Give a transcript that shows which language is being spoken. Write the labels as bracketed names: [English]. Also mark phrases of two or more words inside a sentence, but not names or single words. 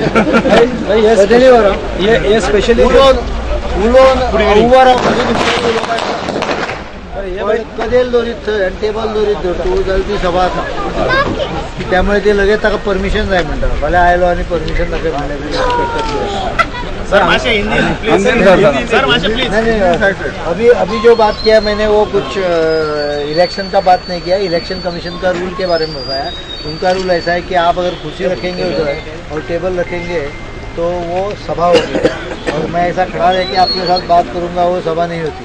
[Hindi] ये स्पेशली [Konkani] कदेल दोरीत थंय टेबल दोरीत धरतो जाल्यार ती सभा आसा त्यामुळे ते लगेच ताका परमिशन जाय म्हणटा फाल्यां आयलो आनी परमिशन दाखय म्हणलें। [Hindi] अभी जो बात किया मैंने वो कुछ इलेक्शन का बात नहीं किया। इलेक्शन कमीशन का रूल के बारे में बताया। उनका रूल ऐसा है कि आप अगर कुर्सी रखेंगे उधर और टेबल रखेंगे तो वो सभा होगी और मैं ऐसा खड़ा रह के आपके साथ बात करूंगा वो सभा नहीं होती।